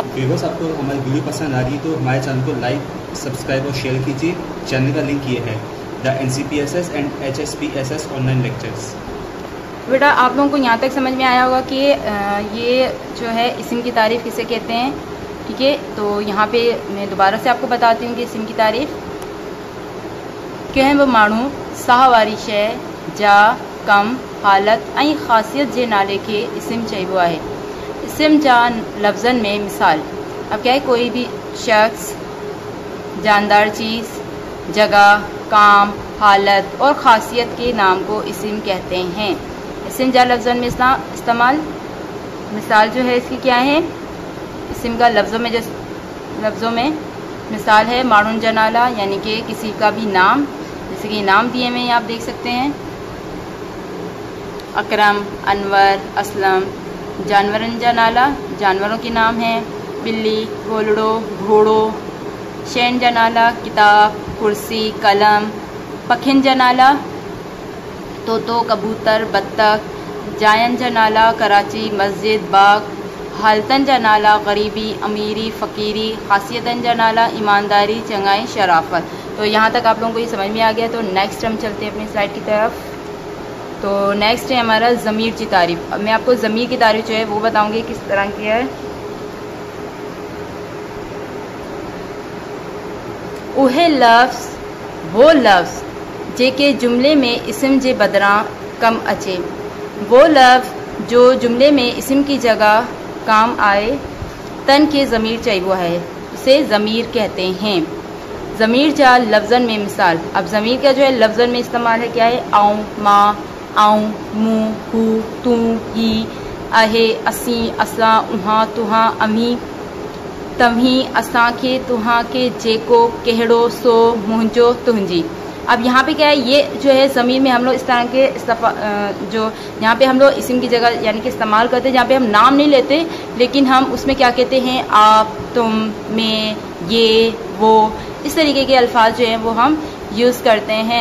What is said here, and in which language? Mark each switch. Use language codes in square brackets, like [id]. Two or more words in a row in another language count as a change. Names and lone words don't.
[hi] व्यूअर्स, आपको हमारी वीडियो पसंद आ रही है तो हमारे चैनल को लाइक, सब्सक्राइब और शेयर कीजिए। चैनल का लिंक ये है, [en] the NCPSS and HSPSS online lectures. [hi] बेटा आप लोगों को यहाँ तक समझ में आया होगा कि ये जो है इस्म की तारीफ़ किसे कहते हैं। ठीक है, तो यहाँ पे मैं दोबारा से आपको बताती हूँ कि इस्म की तारीफ़ [sd] कहब माण्हू साह वारी शइ जा कम हालत ऐं ख़ासियत जे नाले के इस्म चइबो आहे। इस्म जा लफ्ज़न में मिसाल। [hi] अब क्या है, कोई भी शख्स, जानदार चीज़, जगह, काम, हालत और ख़ासियत के नाम को इस्म कहते हैं। [sd] इस्म जा लफ्ज़न में इस्तेमाल। [hi] मिसाल जो है इसकी क्या है, इस्म का लफ्ज़ों में मिसाल है [sd] माण्हुनि जा नाला [hi] यानी कि किसी का भी नाम, जैसे कि नाम दिए हुए आप देख सकते हैं, अकरम, अनवर, असलम। [sd] जानवरन जा नाला [hi] जानवरों के नाम हैं, बिल्ली, [sd] भोलड़ो, घोड़ो। शैन जा नाला किताब, कुर्सी, कलम। पखिन जा नाला तोतो, कबूतर, बत्तख। जायन जा नाला कराची, मस्जिद, बाग। हालतन जा नाला गरीबी, अमीरी, फ़कीरी। खासियतन जा नाला ईमानदारी, चंगाई, शराफत। [hi] तो यहाँ तक आप लोगों को ये समझ में आ गया। तो नेक्स्ट हम चलते हैं अपनी स्लाइड की तरफ। तो नेक्स्ट है हमारा ज़मीर की तारीफ़। अब मैं आपको ज़मीर की तारीफ़ जो है वो बताऊँगी किस तरह की है। [sd] उहे लफ्ज़ वो लफ्ज़ जेके जुमले में इस्म जे बदिरां कम अचे। [hi] वो लफ्ज़ जो जुमले में इस्म की जगह काम आए, [sd] तन के ज़मीर चइबो है, [hi] उसे ज़मीर कहते हैं। [sd] ज़मीर जा लफ्ज़न में मिसाल। [hi] अब ज़मीर का जो है लफ्ज़न में इस्तेमाल है क्या है, आऊँ, माँ, आऊँ, [sd] मूँ, हू, तू, ही, आहे, असीं, असां, उहाँ, तुहाँ, अमी, तव्हीं, असांखे, तुहांखे, जेको, कहिड़ो, सो, मुंहिंजो, तुंहिंजी। [hi] अब यहाँ पे क्या है, ये जो है ज़मीर में हम लोग इस तरह के जो यहाँ पे हम लोग इस्म की जगह यानी कि इस्तेमाल करते हैं, जहाँ पे हम नाम नहीं लेते लेकिन हम उसमें क्या कहते हैं, आप, तुम, मैं, ये, वो, इस तरीके के अल्फाज जो हैं वो हम यूज़ करते हैं।